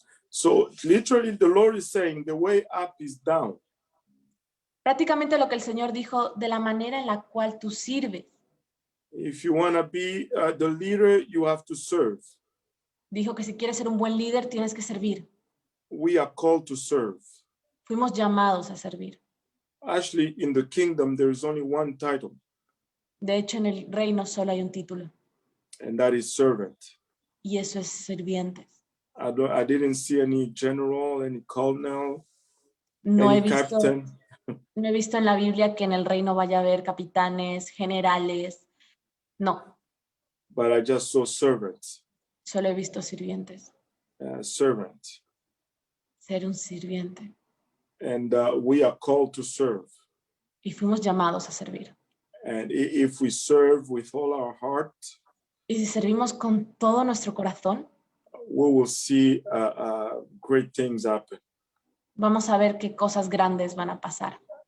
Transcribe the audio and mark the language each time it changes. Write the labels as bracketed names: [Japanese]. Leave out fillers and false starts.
[English] So literally the Lord is saying the way up is down. [Spanish] Prácticamente lo que el Señor dijo, de la manera en la cual tú sirves. [English] If you want to be the leader, you have to serve. [Spanish] Dijo que si quieres ser un buen líder, tienes que servir. [English] We are called to serve. [Spanish] Fuimos llamados a servir. [English] Actually, in the kingdom, there is only one title. [Spanish] De hecho, en el reino solo hay un título. [English] And that is servant. [Spanish] Y eso es sirvientes. [English] I didn't see any general, any colonel, [Spanish] No [English] any [Spanish] he visto, [English] captain. [Spanish] no he visto en la Biblia que en el reino vaya a haber capitanes, generales. [English] No. But I just saw servants. [Spanish] Solo he visto sirvientes. [English] Servant. [Spanish] Ser un sirviente. [English] And we are called to serve. [Spanish] Y fuimos llamados a servir. [English] And if we serve with all our heart, [Spanish] y si servimos con todo nuestro corazón, [English] we will see great things happen. [Spanish] Vamos a ver qué cosas grandes van a pasar.